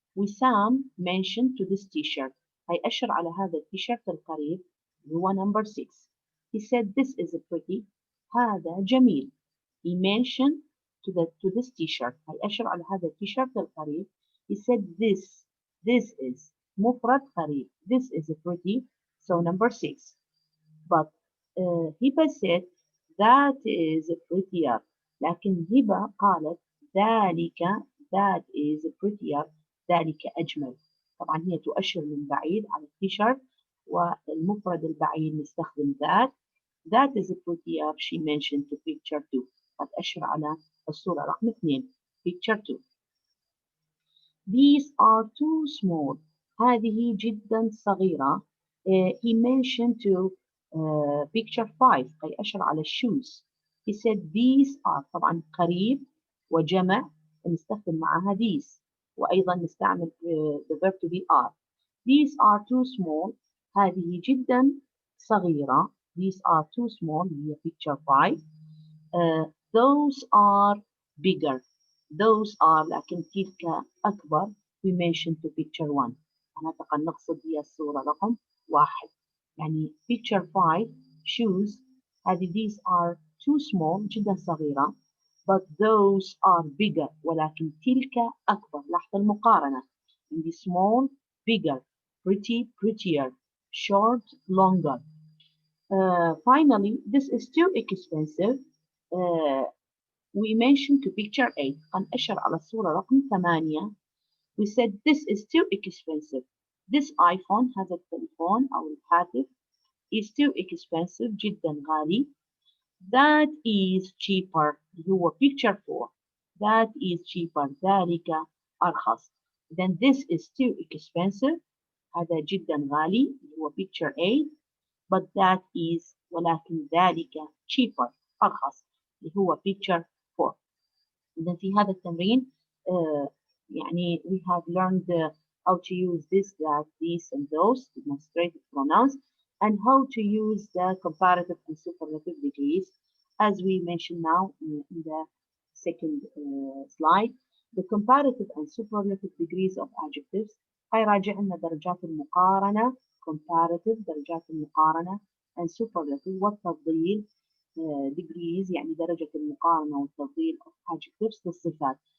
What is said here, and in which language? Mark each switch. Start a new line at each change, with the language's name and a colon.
English: Wissam mentioned to this t-shirt.
Arabic: هي أشر على هذا التيشيرت القريب هو number 6.
English: He said this is pretty.
Arabic: هذا جميل.
English: He mentioned to this t-shirt.
Arabic: هي أشر على هذا التيشيرت القريب.
English: He said this is
Arabic: مفرد قريب.
English: This is pretty. So number 6. But Hiba said that is prettier.
Arabic: لكن هبة قالت ذلك
English: that is prettier.
Arabic: ذلك أجمل. طبعا هي تؤشر من بعيد على التيشيرت والمفرد البعيد نستخدم that.
English: That is prettier she mentioned to picture 2.
Arabic: قد أشر على الصورة رقم 2 picture 2.
English: These are too small.
Arabic: هذه جدا صغيرة.
English: He mentioned to picture 5
Arabic: أي أشر على
English: shoes. He said these are
Arabic: طبعا قريب وجمع نستخدم معها
English: these
Arabic: وأيضا نستعمل
English: the verb to be are. These are too small.
Arabic: هذه جدا صغيرة.
English: These are too small. هي picture 5. Those are bigger. Those are
Arabic: لكن تلك أكبر.
English: We mentioned to picture 1.
Arabic: أنا أعتقد نقصد هي الصورة رقم 1.
English: يعني picture 5 shoes هذه these are too small
Arabic: جدا صغيرة.
English: But those are bigger.
Arabic: ولكن تلك أكبر. لاحظ المقارنة.
English: In the small bigger. Pretty prettier. Short longer. Finally, this is too expensive. We mentioned to picture 8.
Arabic: قد أشر على الصورة رقم 8.
English: We said this is too expensive. This iPhone
Arabic: هذا التليفون أو الهاتف
English: is too expensive
Arabic: جدا غالي.
English: That is cheaper. هو picture 4. That is cheaper.
Arabic: ذلك أرخص.
English: Then this is too expensive.
Arabic: هذا جدا غالي. هو picture 8.
English: But that is
Arabic: ولكن ذلك
English: cheaper.
Arabic: أرخص. اللي هو picture 4.
English: إذا في هذا التمرين يعني we have learned how to use this, that, these, and those demonstrative pronouns, and how to use the comparative and superlative degrees, as we mentioned now in the second slide. The comparative and superlative degrees of adjectives.
Arabic: هاي راجع لنا درجات المقارنة comparative درجات المقارنة and superlative والتفضيل degrees يعني درجة المقارنة والتفضيل
English: of adjectives
Arabic: للصفات.